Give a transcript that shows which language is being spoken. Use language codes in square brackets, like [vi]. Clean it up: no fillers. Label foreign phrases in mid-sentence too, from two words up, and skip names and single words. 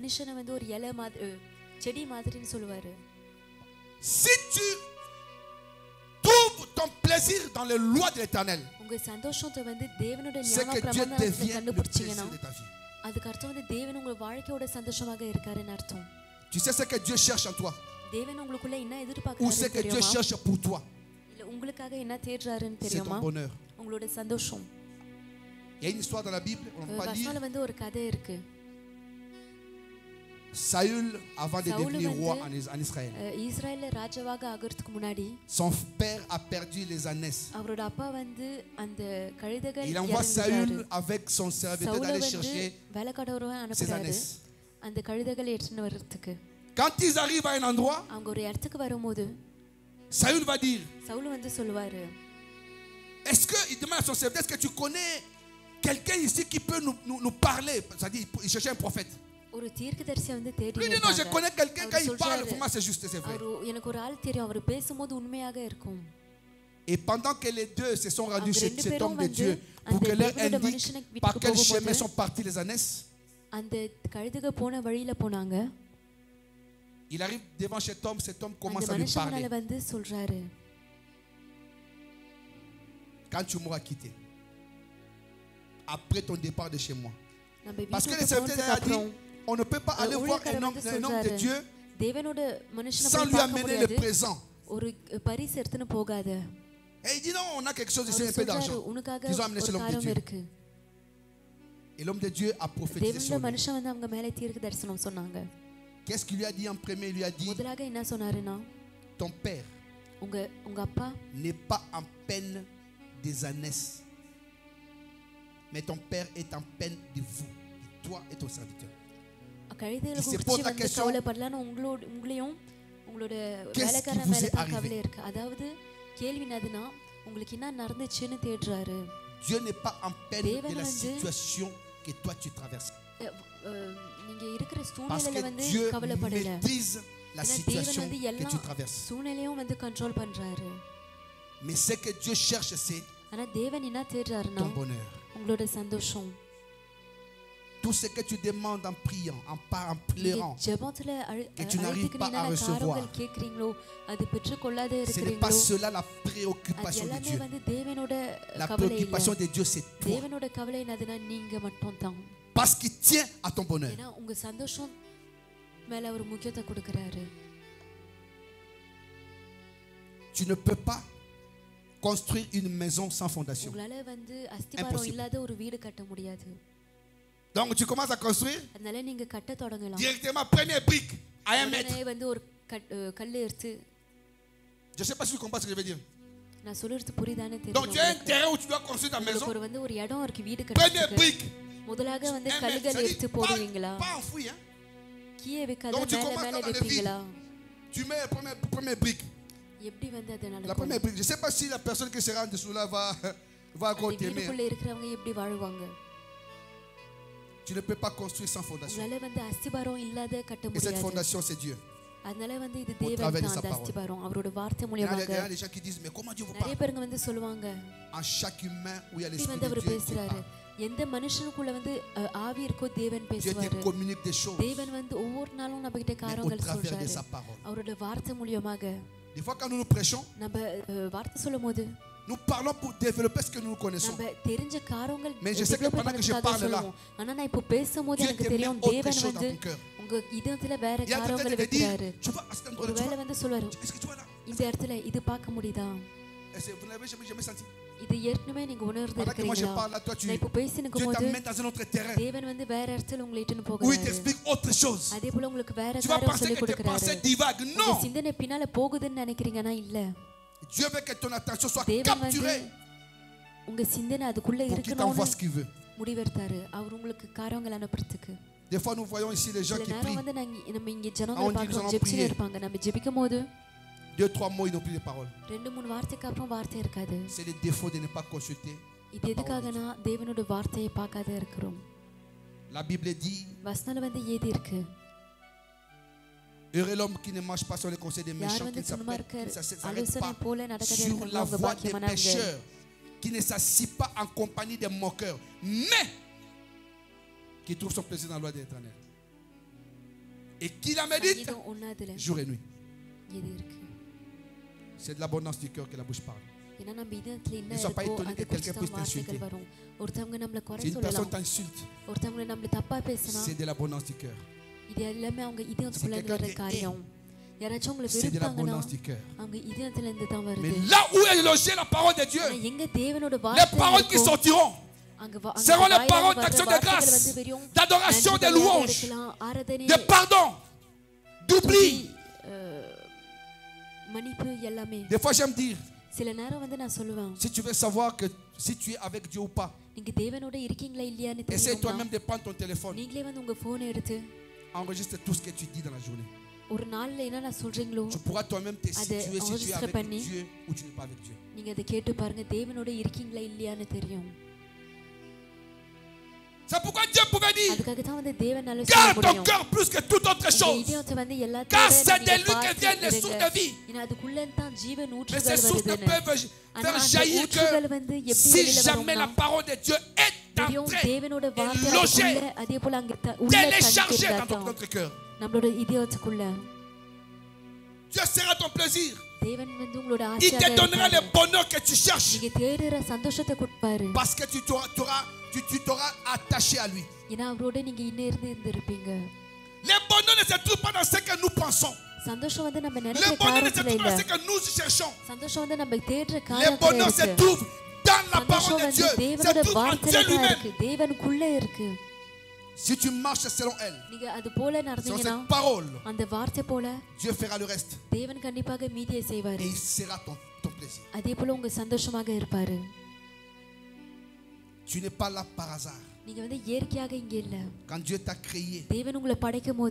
[fr] Si tu trouves ton plaisir dans les lois de l'Éternel, c'est que Dieu devient le plaisir de ta vie. Tu sais ce que Dieu cherche en toi, ou ce que Dieu cherche pour toi. [ta] உங்களுக்காக என்ன தேடுறாருன்னு [fr] C'est ton [ta] தெரியுமா? [fr] bonheur. [ta] உங்களோட சந்தோஷம். [fr] Il y a une histoire dans la Bible, on ne peut pas lire. [ta] வசனத்துல வந்து ஒரு கதை இருக்கு. [fr] Saül, avant de devenir roi en Israël, [ta] இஸ்ரவேல்ல ராஜாவாக ஆகிறதுக்கு முன்னாடி [fr] son père a perdu les ânesses. [ta] அவரோட அப்பா வந்து அந்த கழுதைகள் [fr] Il envoie Saül avec son serviteur d'aller chercher [ta] வேலைக்காரரை [fr] ses [ta] அனுப்புறாரு [fr] ânesses. [ta] அந்த கழுதைகளை எடுத்துட்டு வர்றதுக்கு. [fr] Quand ils arrivent à un endroit, [ta] அவங்க ஒரு இடத்துக்கு வரும்போது [fr] Saül va dire, [ta] சவுல் வந்து சொல்லுவாரு, [fr] est-ce que, il demande à son serviteur, est-ce que tu connais quelqu'un ici qui peut nous parler? C'est-à-dire, il cherchait un prophète. [ta] ஒரு தீர்க்கதரிசியை வந்து தேடி [fr] Lui dit, non, je connais quelqu'un, quand il parle, pour moi c'est juste, c'est vrai. [ta] எனக்கு ஒரு ஆள் தெரியும், அவர் பேசும்போது உண்மையாக இருக்கும். [fr] Et pendant que les deux se sont rendus chez cet homme de Dieu pour que leur indique par quel chemin sont partis les ânesses, [ta] அந்த கழுதைகள் போன வழியில போனாங்க. [fr] il arrive devant cet homme commence [ta] அந்த [fr] à lui parler. [ta] மனுஷனால வந்து சொல்றாரு, [fr] quand tu m'auras quitté, après ton départ de chez moi, [ta] நம்ம [fr] parce que le [ta] வீட்டுக்கு [fr] serviteur a [ta] போனதுக்கு [fr] dit, [ta] அப்புறம் [fr] on ne peut pas aller voir un homme de Dieu [ta] தேவனோட மனுஷனை [fr] sans [ta] போய் [fr] lui [ta] பார்க்க [fr] amener le [ta] முடியாது, [fr] présent. [ta] ஒரு பரிசு எடுத்துன்னு போகாத. [fr] Et il dit non, on a quelque chose ici, [ta] அவர் [fr] un peu [ta] சொல்றாரு, [fr] d'argent. [ta] உனக்காக [fr] Ils ont amené chez [ta] ஒரு [fr] l'homme de [ta] காரம் [fr] Dieu. [ta] இருக்கு. [fr] Et l'homme de Dieu a prophétisé [ta] தேவனோட [fr] sur lui. [ta] மனுஷன் வந்து அவங்க மேலே தீர்க்க தரிசனம் சொன்னாங்க. [fr] Qu'est-ce qu'il lui a dit en premier? Il lui a dit, [ta] முதலாக என்ன சொன்னாருன்னா, [fr] ton père [ta] உங்க அப்பா [fr] n'est pas en peine des ânesses, mais ton père est en peine de vous, de toi et ton serviteur. [ta] கழுதைகளை [fr] Il se [ta] குறித்து [fr] pose la [ta] வந்து [fr] question, [ta] கவலைப்படலான்னு உங்களையும் உங்களோட [fr] Qu'est-ce [ta] வேலைக்காரன் [fr] qui vous [ta] மேல [fr] est [ta] தான் [fr] arrivé? [ta] கவலை இருக்கு. அதாவது கேள்வி என்னதுன்னா, உங்களுக்கு என்ன நடந்துச்சுன்னு தேடுறாரு. [fr] Dieu n'est pas en peine de [ta] தேவன் [fr] la [ta] வந்து [fr] situation que toi tu traverses. [ta] நீங்க இருக்கிற [fr] Parce [ta] சூழ்நிலையில [fr] que [ta] வந்து [fr] Dieu [ta] கவலைப்படல. [fr] maîtrise la [ta] ஏன்னா தேவன் [fr] situation [ta] வந்து [fr] que [ta] எல்லா [fr] tu traverses. [ta] சூழ்நிலையும் வந்து கண்ட்ரோல் பண்றாரு. [fr] Mais ce que Dieu cherche, c'est [ta] ஆனா தேவன் என்ன தேடுறாருன்னா, [fr] ton bonheur. [ta] உங்களோட சந்தோஷம். [fr] Tout ce que tu demandes en priant, en pleurant, [ta] ஜெபத்துல [fr] que tu n'arrives pas à recevoir, [ta] கேக்குறீங்களோ, அது பெற்றுக்கொள்ளாத [fr] ce n'est pas [ta] இருக்கிறீங்களோ, [fr] cela la [ta] அது [fr] préoccupation de [ta] எல்லாமே [fr] Dieu. [ta] வந்து தேவனோட [fr] La [ta] கவலை இல்ல. [fr] préoccupation de Dieu, c'est toi. [ta] தேவனோட கவலை என்னதுன்னா நீங்க மட்டும் தான். [fr] Parce qu'il tient à ton bonheur. [ta] ஏன்னா உங்க சந்தோஷம் மேல அவர் முக்கியத்துவம் கொடுக்கறாரு. [fr] Tu ne peux pas construire une maison sans fondation. [ta] உங்களால வந்து அஸ்திவாரம் இல்லாத ஒரு வீடு கட்ட முடியாது. [fr] Donc tu commences à construire [ta] அதனால நீங்க கட்ட தொடங்கலாம். [fr] directement première brique à 1 mètre. [ta] உடனே வந்து ஒரு கல்லு எடுத்து, [fr] Je ne sais pas si tu comprends ce que je veux dire. [ta] நான் சொல்றது புரியுதானே [fr] Donc tu as un [ta] தெரியல. [fr] terrain où tu dois construire ta maison. [ta] ஒரு வந்து ஒரு இடம் இருக்கு வீடு [fr] Première [ta] கட்டுறதுக்கு. [fr] brique. [ta] முதலாக வந்து [fr] 1 mètre. [ta] கல்லுகள் [fr] Ça [ta] எடுத்து [fr] dit, [ta] போடுவீங்களா? [fr] pas enfoui. Hein? [ta] கீழே வைக்காத [fr] Donc tu [ta] மேல [fr] commences [ta] மேல [fr] dans le [ta] வைப்பீங்களா? [fr] vide. Tu mets la première brique. [ta] எப்படி வந்து அது [fr] La [ta] நடக்கும்? [fr] première brique. Je ne sais pas si la personne qui sera en dessous là va encore [ta] அந்த [fr] t'aimer. [ta] வீட்டுக்குள்ள இருக்கிறவங்க எப்படி வாழ்வாங்க? [fr] Tu ne peux pas construire sans fondation. [ta] உங்களால வந்து அஸ்திபாரம் இல்லாத கட்ட [fr] Et cette [ta] முடியாது. [fr] fondation, c'est Dieu. [ta] அதனால வந்து இது [fr] Au [ta] தேவன் [fr] travers de [ta] தான் [fr] sa [ta] அந்த [fr] parole. [ta] அஸ்திபாரம். அவரோட வார்த்தை [fr] Il y a [ta] மூலமாக [fr] des gens qui disent, mais comment Dieu vous [ta] நிறைய [fr] parle? [ta] பேருங்க வந்து சொல்லுவாங்க, [fr] En chaque humain où il y a [ta] எப்படி [fr] l'esprit [ta] வந்து [fr] de [ta] அவர் [fr] Dieu, Dieu [ta] பேசுறாரு. [fr] parle. [ta] எந்த மனுஷனுக்குள்ள வந்து ஆவி இருக்கோ தேவன் [fr] Dieu te [ta] பேசுவாரு. [fr] communique des choses, [ta] தேவன் வந்து ஒவ்வொரு நாளும் நம்ம கிட்ட [fr] mais au [ta] காரியங்கள் [fr] travers de [ta] சொல்றாரு. [fr] sa parole. [ta] அவரோட வார்த்தை மூலமாக [fr] Des fois, quand nous nous prêchons, [ta] நம்ம வார்த்தை சொல்லும்போது [fr] nous parlons pour développer ce que nous connaissons. [ta] நம்ம தெரிஞ்ச காரியங்கள் [fr] Mais je sais que pendant que je parle là, [ta] ஆனா நான் இப்போ பேசும்போது [fr] Dieu [ta] எனக்கு [fr] te met [ta] தெரியும் [fr] autre [ta] தேவன் [fr] chose [ta] வந்து [fr] dans ton cœur. [ta] உங்க இதயத்துல வேற [fr] Il y a quelqu'un [ta] காரியங்களை [fr] qui te dit, [ta] வைக்கிறாரு. [fr] tu vois, à cet endroit, tu [ta] ஒருவேளை [fr] vois, [ta] வந்து சொல்லுவாரு, [fr] est-ce que tu vois là? [ta] இந்த இடத்துல இது பார்க்க முடியுதா? [fr] Vous n'avez jamais senti? [ta] இது ஏற்கனவே நீங்க உணர்ந்து [fr] Pendant que moi je [ta] இருக்கிறீங்களா? [fr] parle là, toi [ta] நான் இப்போ [fr] Dieu [ta] பேசினுக்கும் போது [fr] t'amène dans un autre terrain [ta] தேவன் வந்து வேற இடத்துல உங்களை இட்டுன்னு [fr] où il [ta] போகிறாரு. [fr] t'explique autre chose. [ta] அதே போல உங்களுக்கு வேற [fr] Tu vas [ta] காரியம் [fr] penser [ta] சொல்லி [fr] que tes [ta] கொடுக்கிறாரு. [fr] pensées divaguent. [ta] உங்க [fr] Non! [ta] சிந்தனை பின்னால போகுதுன்னு நினைக்கிறீங்கன்னா இல்ல. [fr] Dieu veut que ton attention soit [ta] தேவன் வந்து [fr] capturée [ta] உங்க சிந்தனை அதுக்குள்ள [fr] pour qu'il t'envoie ce [ta] இருக்கணும்னு [fr] qu'il veut. [ta] முடிவெடுத்தாரு. அவர் உங்களுக்கு காரியங்கள் அனுப்புறதுக்கு. [fr] Des fois, nous voyons ici les gens [ta] சில [fr] qui [ta] நேரம் [fr] prient. [ta] வந்து நம்ம இங்க [fr] Ah, [ta] ஜனங்களை [fr] on dit [ta] பார்க்கிறோம், [fr] nous allons [ta] ஜெபிச்சுட்டு [fr] prier. [ta] இருப்பாங்க. நம்ம ஜெபிக்கும் போது [fr] 2-3 mots, ils n'ont plus de parole. [ta] 2-3 வார்த்தைக்கு அப்புறம் வார்த்தை இருக்காது. [fr] C'est le défaut de ne pas consulter. [ta] இது எதுக்காகனா தேவனோட வார்த்தையை பார்க்காத இருக்கிறோம். [fr] La Bible dit, [ta] வசனத்துல வந்து ஏதி இருக்கு, [fr] heureux l'homme qui ne marche pas sur les conseils des méchants, [ta] யார் [fr] qui [ta] வந்து [fr] ne s'arrête [ta] துன்மார்க்கர் [fr] pas [ta] ஆலோசனை போல நடக்காத [fr] sur [ta] இருக்கிறவங்க [fr] la [ta] அவங்க [fr] voie des [ta] பாக்கியமானவங்க. [fr] pécheurs, qui ne s'assied pas en compagnie des moqueurs, mais qui trouve son plaisir dans la loi de l'Éternel. Et qui la médite [ta] சங்கீதம் 1 [fr] jour et nuit. [ta] ஏதி இருக்கு. [fr] C'est de l'abondance du cœur que la bouche parle. [ta] ஏன்னா நம்ம இதயத்துல என்ன [fr] Ne sois pas [ta] இருக்கோ [fr] étonné [ta] அது [fr] que quelqu'un [ta] குறித்து [fr] puisse [ta] தான் வார்த்தைகள் [fr] t'insulter. [ta] வரும். ஒருத்தவங்க நம்மள குறை [fr] Si une personne [ta] சொல்லலாம், [fr] t'insulte, [ta] ஒருத்தவங்க நம்மள தப்பா பேசினா [fr] c'est de l'abondance du cœur. [ta] இது எல்லாமே அவங்க [fr] C'est [ta] இதயத்துக்குள்ள [fr] quelqu'un [ta] வர [fr] qui [ta] காரியம். [fr] c'est de l'abondance du cœur. [ta] அவங்க இதயத்துல இருந்து தான் [fr] Mais [ta] வருது. [fr] là où est logée la parole de Dieu, [ta] ஆனா எங்க தேவனோட [fr] les [ta] வார்த்தை [fr] paroles qui [ta] இருக்கோ, [fr] sortiront [ta] அங்க [fr] seront les [ta] வாயில [fr] paroles [ta] வர்ற [fr] d'action de [ta] வார்த்தைகள் [fr] grâce, [ta] வந்து வெறும் [fr] d'adoration, de [ta] நன்றிபலியாக [fr] louange, [ta] இருக்கலாம், ஆராதனை, [fr] de pardon, d'oubli. [ta] மன்னிப்பு எல்லாமே. [fr] Des fois j'aime dire, [ta] சில நேரம் வந்து நான் சொல்லுவேன், [fr] si tu veux savoir que si tu es avec Dieu ou pas, [ta] நீங்க தேவனோட இருக்கீங்களா இல்லையான்னு [fr] essaie [ta] தெரியணும். [fr] toi-même de prendre ton téléphone, [ta] நீங்களே வந்து உங்க போன் எடுத்து [fr] enregistre tout ce que tu dis dans la journée. [ta] ஒரு நாள்ல என்ன சொல்றீங்களோ [fr] Tu pourras toi-même te situer si tu es [ta] enregistre [fr] avec [ta] பண்ணி, [fr] Dieu ou tu n'es pas avec Dieu. [ta] நீங்க அதை கேட்டு பாருங்க, தேவனோட இருக்கீங்களா இல்லையான்னு தெரியும். [fr] C'est pourquoi Dieu pouvait dire, [ta] அதுக்காக தான் வந்து தேவனால சொல்ல [fr] garde ton [ta] முடியும். [fr] cœur plus que toute autre [ta] உங்க [fr] chose, [ta] இதயத்தை வந்து [fr] car [ta] எல்லாத்தையும் [fr] c'est de [ta] நீங்க [fr] lui que [ta] பார்த்து [fr] viennent les [ta] இருங்க. [fr] sources de vie. [ta] ஏன்னா அதுக்குள்ள தான் ஜீவன் [fr] Mais [ta] ஊற்றுகள் [fr] ces sources ne [ta] வருதுன்னு. [fr] peuvent [ta] ஆனா [fr] faire [ta] அந்த [fr] jaillir [ta] ஊற்றுகள் வந்து [fr] que [ta] எப்படி [fr] si [ta] வெளியில [fr] jamais la [ta] வரும்னா, [fr] parole de Dieu est [ta] வெறும் [fr] entrée [ta] தேவனோட [fr] et [ta] வார்த்தை [fr] logée, [ta] அதுக்குள்ள, அதே போல அங்க உள்ள [fr] téléchargée dans [ta] தங்கியிருந்தா [fr] notre cœur, [ta] நம்மளோட இதயத்துக்குள்ள [fr] Dieu sera ton plaisir. [ta] தேவன் வந்து உங்களோட [fr] Il te [ta] ஆசையாக [fr] donnera le [ta] இருப்பாரு. [fr] bonheur que tu cherches [ta] நீங்க தேடுற சந்தோஷத்தை கொடுப்பாரு. [fr] parce que tu t'auras attaché à lui. [ta] ஏன்னா அவரோட நீங்க இருந்து இருப்பீங்க. [fr] Le bonheur ne se trouve pas dans ce que nous pensons. [ta] சந்தோஷம் வந்து நம்ம [fr] Le [ta] நினைக்கிற [fr] bonheur ne se [ta] காரியத்துல [fr] trouve [ta] இல்ல. [fr] pas dans ce que nous cherchons. [ta] சந்தோஷம் வந்து நம்ம தேடுற [fr] Le [ta] காரியத்துல [fr] bonheur se [ta] இருக்கு. [fr] trouve dans la parole [ta] சந்தோஷம் [fr] de [ta] வந்து [fr] Dieu. Se [ta] தேவனோட [fr] trouve en [ta] வார்த்தையில [fr] Dieu [ta] தான் [fr] lui-même. [ta] இருக்கு, தேவனுக்குள்ள இருக்கு. [fr] Si tu marches selon elle, [ta] நீங்க அது போல [fr] selon [ta] நடந்தீங்கன்னா [fr] cette parole, [ta] அந்த வார்த்தை போல [fr] Dieu fera le reste. [ta] தேவன் கண்டிப்பாக மீதியை [fr] Et [ta] செய்வாரு. [fr] il sera ton plaisir. [ta] அதே போல உங்க சந்தோஷமாக இருப்பாரு. [fr] Tu n'es pas là par hasard. [ta] நீங்க வந்து இயற்கையாக இங்க இல்ல. [fr] Quand Dieu t'a créé, [ta] தேவன் உங்களை படைக்கும் போது